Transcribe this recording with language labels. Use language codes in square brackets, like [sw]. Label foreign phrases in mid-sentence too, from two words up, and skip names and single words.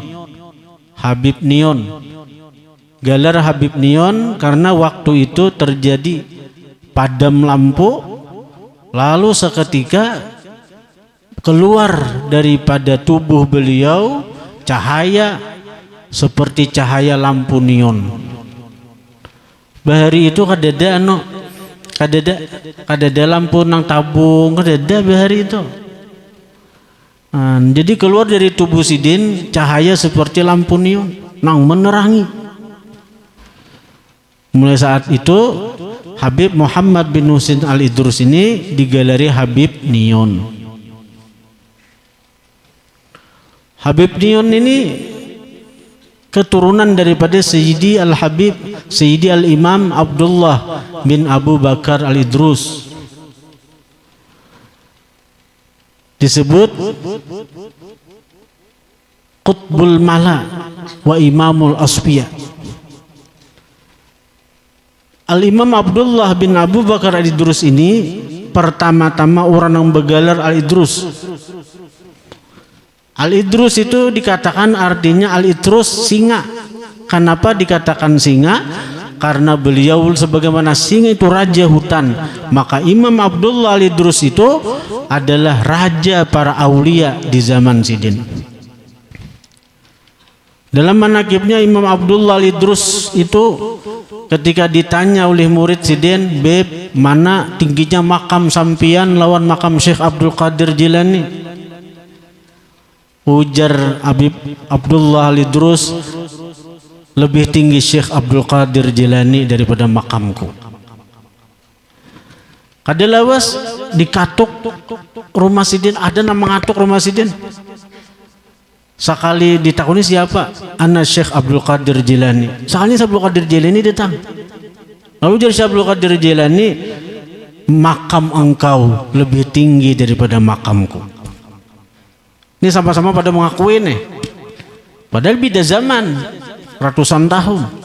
[id] Habib Nion, gelar Habib Nion karena waktu itu terjadi padam lampu, lalu seketika keluar daripada tubuh beliau cahaya seperti cahaya lampu neon. [bjn] Bahari itu kadada lampu nang tabung, kadada bahari itu. Jadi keluar dari tubuh sidin cahaya seperti lampu neon nang menerangi. [id] Mulai saat itu Habib Muhammad bin Husin Al-Idrus ini digelari Habib Nion. Habib Nion ini keturunan daripada Sayyidi Al-Habib Sayyidi Al-Imam Abdullah bin Abu Bakar Al-Idrus. Disebut [ar] Qutbul Mala wa Imamul Asfiya. [id] Al-Imam Abdullah bin Abu Bakar Al-Idrus ini pertama-tama orang yang bergelar Al-Idrus. Al-Idrus itu dikatakan artinya Al-Idrus singa. Kenapa dikatakan singa? Karena beliau sebagaimana singa itu raja hutan, maka Imam Abdullah Al-Idrus itu adalah raja para aulia di zaman Sidin. Dalam manaqibnya Imam Abdullah Al-Idrus itu ketika ditanya oleh murid Sidin, "Beb, [bjn] mana tingginya makam sampian lawan makam Syekh Abdul Qadir Jilani?" [id] Ujar Habib Abdullah Al-Idrus, "Lebih tinggi Syekh Abdul Qadir Jilani daripada makamku." [bjn] Kadalawas dikatuk rumah Sidin, ada nama ngatuk rumah Sidin. Sekali ditakuni siapa? [id] Ana Syekh Abdul Qadir Jilani. Sekali Abdul Qadir Jilani datang. Lalu jadi Syekh Abdul Qadir Jilani, "Makam engkau lebih tinggi daripada makamku." Ini sama-sama pada mengakui nih. Padahal beda zaman, ratusan tahun.